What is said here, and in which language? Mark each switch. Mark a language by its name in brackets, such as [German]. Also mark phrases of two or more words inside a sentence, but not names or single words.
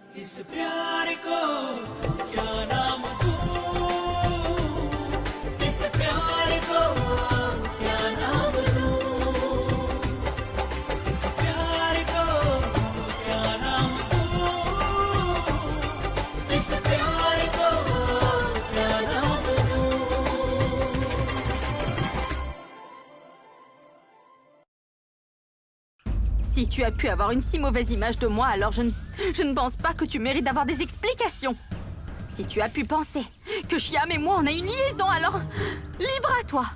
[Hindi] इस प्यार को क्या नाम दूं, इस प्यार को क्या नाम दूं, इस प्यार को क्या नाम दूं, इस प्यार को क्या नाम दूं। [French] Si tu as pu avoir une si mauvaise image de moi, alors je ne pense pas que tu mérites d'avoir des explications. Si tu as pu penser que Shyam et moi on a une liaison, alors libre à toi.